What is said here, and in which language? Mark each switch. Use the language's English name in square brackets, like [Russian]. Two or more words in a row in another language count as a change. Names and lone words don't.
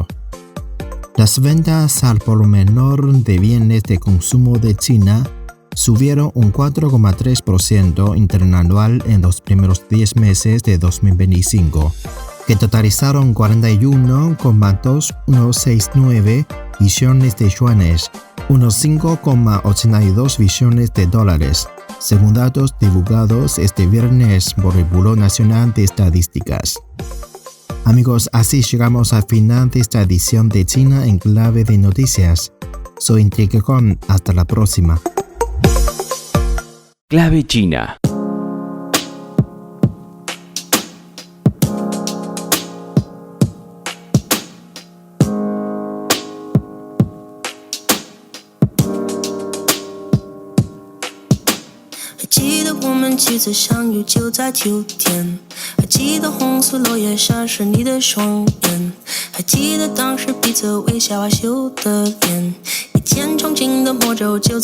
[Spanish] Las ventas al por menor de bienes de consumo de China subieron un 4,3% interanual en los primeros 10 meses de 2025, que totalizaron 41,2169 billones de yuanes, unos 5,82 billones de dólares, según datos divulgados este viernes por el Buró Nacional de Estadísticas. Amigos, así llegamos al final de esta edición de China en Clave de Noticias. Soy Enrique Con, hasta la próxima. Clave China. [Chinese] 几次相遇就在秋天，还记得红色落叶闪烁你的双眼，还记得当时彼此微笑害羞的脸，一见钟情的魔咒就